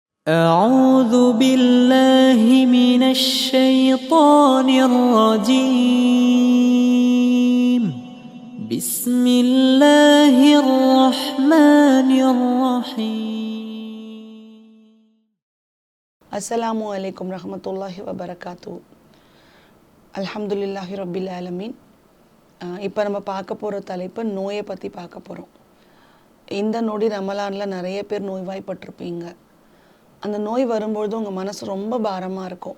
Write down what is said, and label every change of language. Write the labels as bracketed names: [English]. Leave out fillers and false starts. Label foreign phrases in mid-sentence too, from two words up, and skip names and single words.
[Arabic] أعوذ بالله من الشيطان الرجيم بسم الله الرحمن الرحيم. السلام عليكم رحمة الله وبركاته. الحمد لله رب العالمين. [Tamil] இப்போ நம்ம பார்க்க போகிற தலைப்பு நோயை பற்றி பார்க்க போகிறோம். இந்த நொடி ரமலானில் நிறைய பேர் நோய்வாய்ப்பட்டிருப்பீங்க. அந்த நோய் வரும்பொழுது உங்கள் மனசு ரொம்ப பாரமாக இருக்கும்.